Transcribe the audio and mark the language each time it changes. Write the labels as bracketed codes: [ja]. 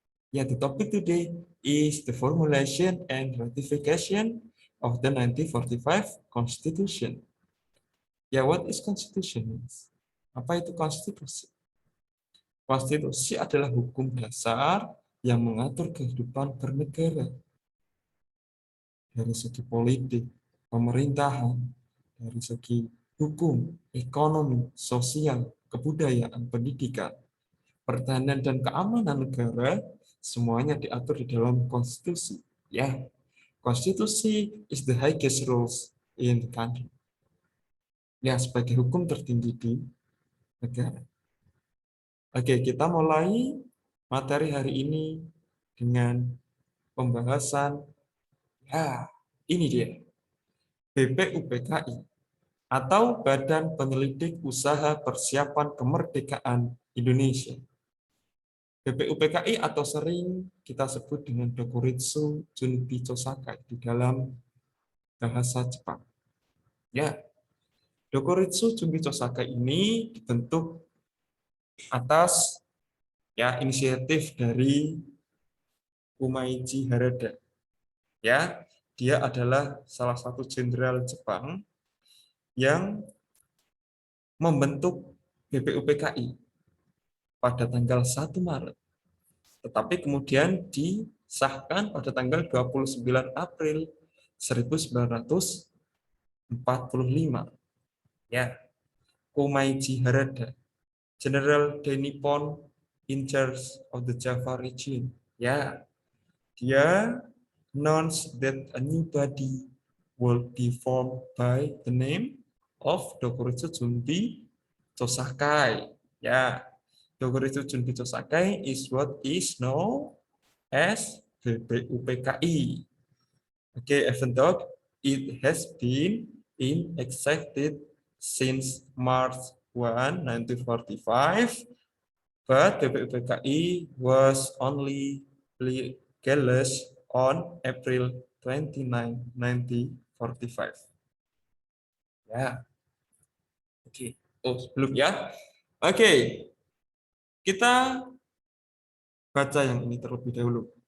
[en] Yeah, the topic today is the formulation and ratification of the 1945 Constitution. Ya, what is Constitution? [id] Apa itu konstitusi? Konstitusi adalah hukum dasar yang mengatur kehidupan bernegara dari segi politik, pemerintahan, dari segi hukum, ekonomi, sosial, kebudayaan, pendidikan, pertahanan dan keamanan negara, semuanya diatur di dalam konstitusi. [en] Ya, konstitusi is the highest rules in the country. [id] Ya, sebagai hukum tertinggi di negara. Oke, kita mulai materi hari ini dengan pembahasan, ya, ini dia, BPUPKI atau Badan Penyelidik Usaha Persiapan Kemerdekaan Indonesia. BPUPKI atau sering kita sebut dengan Dokuritsu Junbicho Sakai di dalam bahasa Jepang. Ya, Dokuritsu Junbicho Sakai ini dibentuk atas inisiatif dari Umaiji Harada. Ya, dia adalah salah satu jenderal Jepang yang membentuk BPUPKI pada tanggal 1 Maret. Tetapi kemudian disahkan pada tanggal 29 April 1945. [en] Ya, Umaiji Harada, General the Nippon in charge of the Java region. Ya, [id] dia [en] announced that a new body will be formed by the name of Dokuritsu Junbicho Sakai. Ya, Dokuritsu Junbicho Sakai is what is known as BPUPKI. Okay, even though it has been in existed since March 1, 1945, but BPUPKI was only legalized on April 29, 1945. [id] Ya, oke. Oh, sebelum ya. Oke, kita baca yang ini terlebih dahulu.